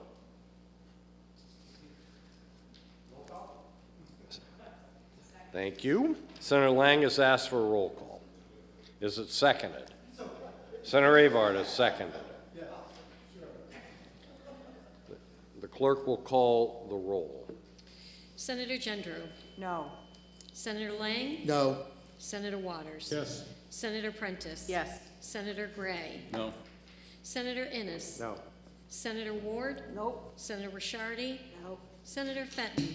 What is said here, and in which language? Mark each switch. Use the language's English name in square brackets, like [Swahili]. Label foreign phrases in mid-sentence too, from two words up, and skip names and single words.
[English] Thank you. Senator Lang has asked for a roll call. Is it seconded? Senator Avard has seconded. The clerk will call the roll. Senator Gendreau. No. Senator Lang. No. Senator Waters. Yes. Senator Prentice. Yes. Senator Gray. No. Senator Innes. No. Senator Ward. Nope. Senator Rishardi. No. Senator Fenton.